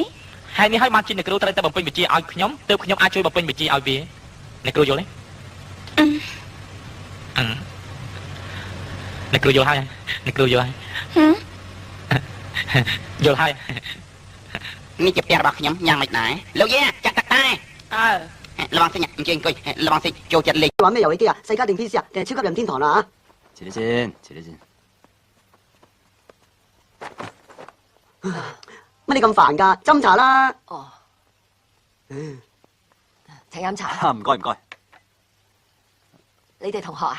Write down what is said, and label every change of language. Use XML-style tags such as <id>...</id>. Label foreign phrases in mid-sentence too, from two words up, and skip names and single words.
<km>ហើយនេះហើយបានជាអ្នកគ្រូត្រូវតែបំពេញវិជ្ជាឲ្យខ្ញុំទើបខ្ញុំអាចជួយបំពេញវិជ្ជាឲ្យវាអ្នកគ្រូយល់ទេអ្នកគ្រូយល់ហើយអ្នកគ្រូយល់ហើយយល់ហើយ នេះជាផ្ទះរបស់ខ្ញុំយ៉ាងម៉េចដែរលោកយាចាក់តាក់តែ</km> <th>ระวังสิ</th> <km>អញ្ជើញអង្គុយ</km> <th>ระวังสิ</th> <km>ចូលចិត្តលេង</km> <yue>玩咩遊戲機啊？世界定 PC 啊？定係超級任天堂啦遲啲先，遲啲先。乜你咁煩㗎？斟茶啦。哦。請飲茶。唔該唔該。你哋同學啊？</yue>